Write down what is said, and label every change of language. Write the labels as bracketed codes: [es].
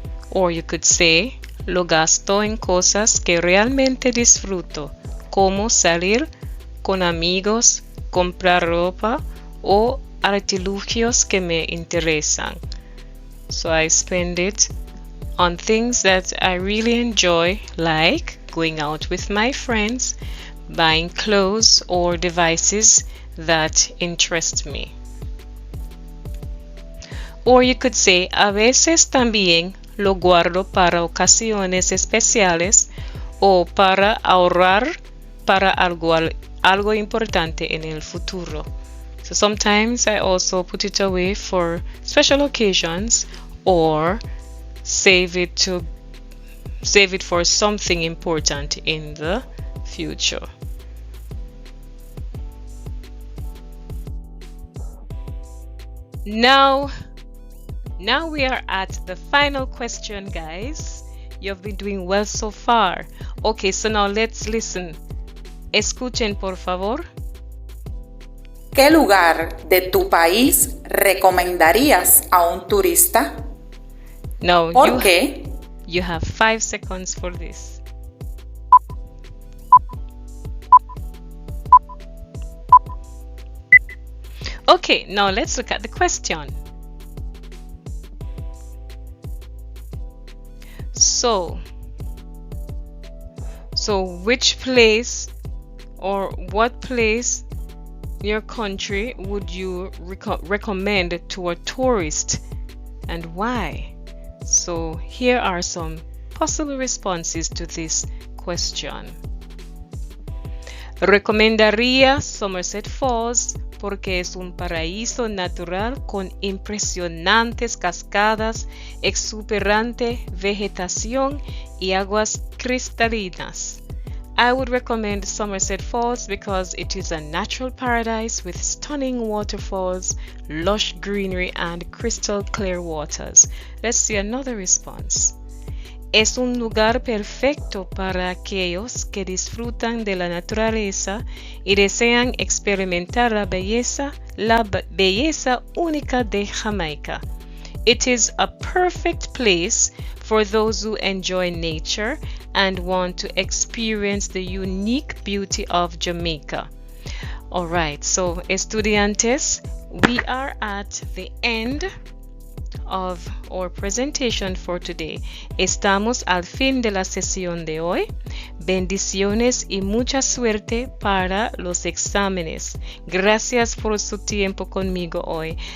[en] Or you could say, [es] lo gasto en cosas que realmente disfruto, como salir con amigos, comprar ropa o artilugios que me interesan. [en] So I spend it on things that I really enjoy, like going out with my friends, buying clothes or devices that interest me. Or you could say, [es] a veces también lo guardo para ocasiones especiales o para ahorrar para algo importante en el futuro. [en] So sometimes I also put it away for special occasions or save it for something important in the future. Now we are at the final question, guys. You've been doing well so far. Okay, so now let's listen. [es] Escuchen, por favor. ¿Qué lugar de tu país recomendarías a un turista? [en] Now, [es] ¿Por qué? [en] You have 5 seconds for this. Okay, now let's look at the question. So which place or what place in your country would you recommend to a tourist and why? So here are some possible responses to this question. [es] Recomendaría Somerset Falls porque es un paraíso natural con impresionantes cascadas, exuberante vegetación y aguas cristalinas. [en] I would recommend Somerset Falls because it is a natural paradise with stunning waterfalls, lush greenery, and crystal clear waters. Let's see another response. [es] Es un lugar perfecto para aquellos que disfrutan de la naturaleza y desean experimentar la belleza única de Jamaica. [en] It is a perfect place for those who enjoy nature and want to experience the unique beauty of Jamaica. All right, so estudiantes, we are at the end of our presentation for today. [es] Estamos al fin de la sesión de hoy. Bendiciones y mucha suerte para los exámenes. Gracias por su tiempo conmigo hoy.